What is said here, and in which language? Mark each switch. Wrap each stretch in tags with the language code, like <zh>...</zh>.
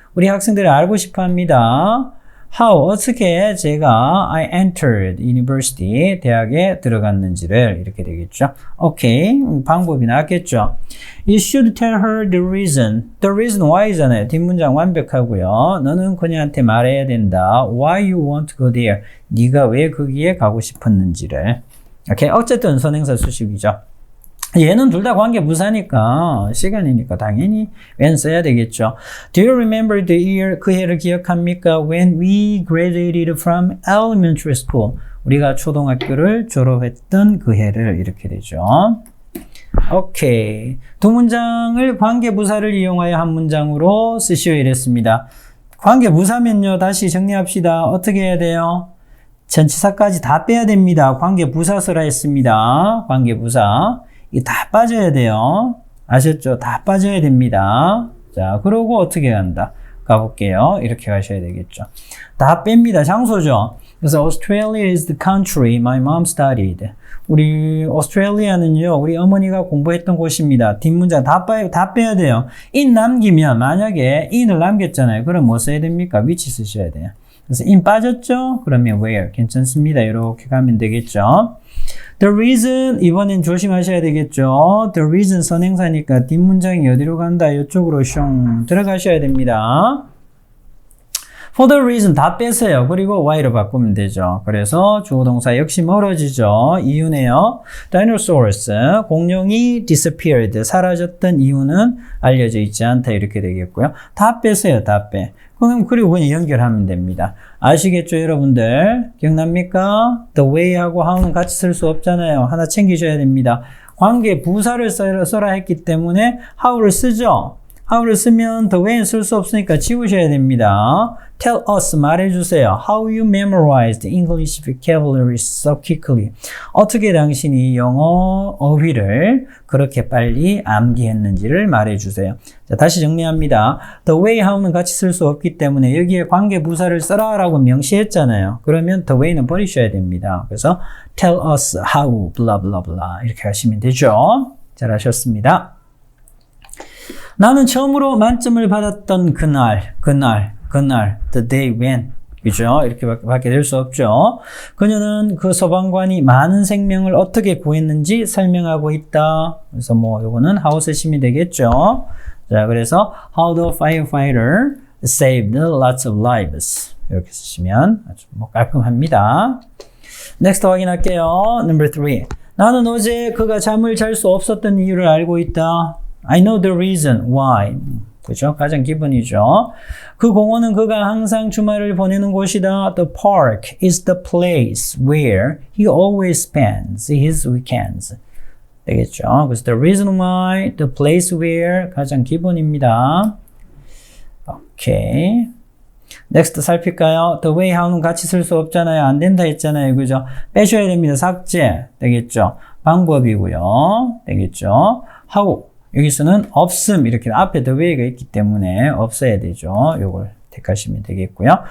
<ko>우리 학생들이 알고 싶어 합니다. How, 어떻게 제가</ko> <en>I entered university,</en> <ko>대학에 들어갔는지를 이렇게 되겠죠. 오케이, 방법이 나왔겠죠.</ko> <en>You should tell her the reason. The reason why잖아요.</en> <ko>뒷문장 완벽하고요. 너는 그녀한테 말해야 된다.</ko> <en>Why you want to go there.</en> <ko>네가 왜 거기에 가고 싶었는지를. 오케이, 어쨌든 선행사 수식이죠. 얘는 둘 다 관계 부사니까 시간이니까 당연히 when 써야 되겠죠.</ko> <en>Do you remember the year?</en> <ko>그 해를 기억합니까?</ko> <en>When we graduated from elementary school.</en> <ko>우리가 초등학교를 졸업했던 그 해를 이렇게 되죠. 오케이. 두 문장을 관계 부사를 이용하여 한 문장으로 쓰시오 이랬습니다. 관계 부사면요. 다시 정리합시다. 어떻게 해야 돼요? 전치사까지 다 빼야 됩니다. 관계 부사 쓰라 했습니다. 관계 부사. 이 다 빠져야 돼요. 아셨죠? 다 빠져야 됩니다. 자, 그러고 어떻게 간다? 가볼게요. 이렇게 가셔야 되겠죠. 다 뺍니다. 장소죠. 그래서</ko> <en>Australia is the country my mom studied.</en> <ko>우리 오스트레일리아는요, 우리 어머니가 공부했던 곳입니다. 뒷문장 다 빼야 돼요. in 남기면 만약에 in을 남겼잖아요. 그럼 뭐 써야 됩니까? which 쓰셔야 돼요. 그래서 in 빠졌죠? 그러면 where 괜찮습니다. 이렇게 가면 되겠죠. The reason 이번엔 조심하셔야 되겠죠. The reason 선행사니까 뒷문장이 어디로 간다? 이쪽으로 숑 들어가셔야 됩니다. For the reason 다 빼세요. 그리고 why로 바꾸면 되죠. 그래서 주어동사 역시 멀어지죠. 이유네요. Dinosaurs 공룡이 disappeared 사라졌던 이유는 알려져 있지 않다 이렇게 되겠고요. 다 빼세요. 다 빼. 그리고 그냥 연결하면 됩니다. 아시겠죠, 여러분들? 기억납니까? The way하고 how는 같이 쓸 수 없잖아요. 하나 챙기셔야 됩니다. 관계 부사를 써라 했기 때문에 how를 쓰죠. how를 쓰면 the way는 쓸 수 없으니까 지우셔야 됩니다.</ko> <en>Tell us,</en> <ko>말해주세요.</ko> <en>How you memorized English vocabulary so quickly.</en> <ko>어떻게 당신이 영어 어휘를 그렇게 빨리 암기했는지를 말해주세요. 자, 다시 정리합니다. The way, how는 같이 쓸 수 없기 때문에 여기에 관계 부사를 써라 라고 명시했잖아요. 그러면 the way는 버리셔야 됩니다. 그래서</ko> <en>tell us how, blah, blah, blah.</en> <ko>이렇게 하시면 되죠. 잘하셨습니다. 나는 처음으로 만점을 받았던 그날, the day when. 그죠? 이렇게 밖에 될 수 없죠. 그녀는 그 소방관이 많은 생명을 어떻게 구했는지 설명하고 있다. 그래서 요거는 how 쓰시면 되겠죠. 자, 그래서</ko> <en>how the firefighter saved lots of lives.</en> <ko>이렇게 쓰시면 아주 깔끔합니다.</ko> <en>next</en> <ko>확인할게요.</ko> <en>number 3.</en> <ko>나는 어제 그가 잠을 잘 수 없었던 이유를 알고 있다.</ko> <en>I know the reason why.</en> <ko>그죠? 가장 기본이죠. 그 공원은 그가 항상 주말을 보내는 곳이다.</ko> <en>The park is the place where he always spends his weekends.</en> <ko>되겠죠? 그래서 the reason why, the place where 가장 기본입니다. 오케이. next 살필까요? The way, how는 같이 쓸 수 없잖아요. 안 된다 했잖아요. 그죠? 빼셔야 됩니다. 삭제. 되겠죠? 방법이고요. 되겠죠? how. 여기서는 없음 이렇게 앞에 the way가 있기 때문에 없어야 되죠. 요걸 택하시면 되겠고요.</ko>